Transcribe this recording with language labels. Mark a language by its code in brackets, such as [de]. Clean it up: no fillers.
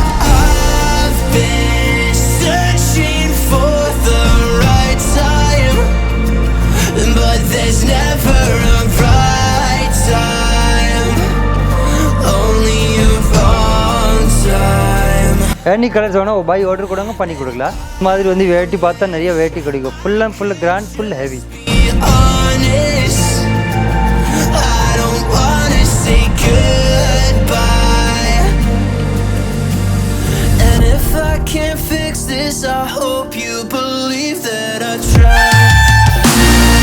[en] I've been searching for the right time, but there's never a right time, only a wrong time. any colors [ta] வேணா [en] buy order [ta] கொடுங்க பண்ணி கொடுக்கலாம். இந்த மாதிரி வந்து வேட்டி பார்த்தா நிறைய வேட்டி கிடைக்கும். [en] full and full grand, full heavy. Be honest, I don't wanna say goodbye. And if I can't fix this, I hope you believe that I tried.